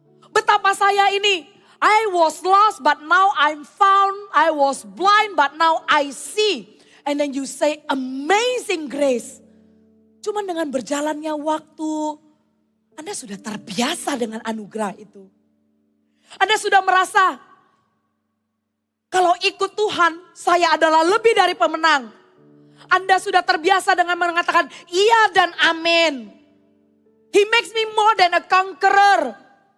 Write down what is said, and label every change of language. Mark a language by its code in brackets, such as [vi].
[id] Betapa saya ini, [en] I was lost but now I'm found, I was blind but now I see. And then you say amazing grace. [id] Cuman dengan berjalannya waktu, Anda sudah terbiasa dengan anugerah itu. Anda sudah merasa, kalau ikut Tuhan, saya adalah lebih dari pemenang. Anda sudah terbiasa dengan mengatakan iya dan amin. [en] He makes me more than a conqueror.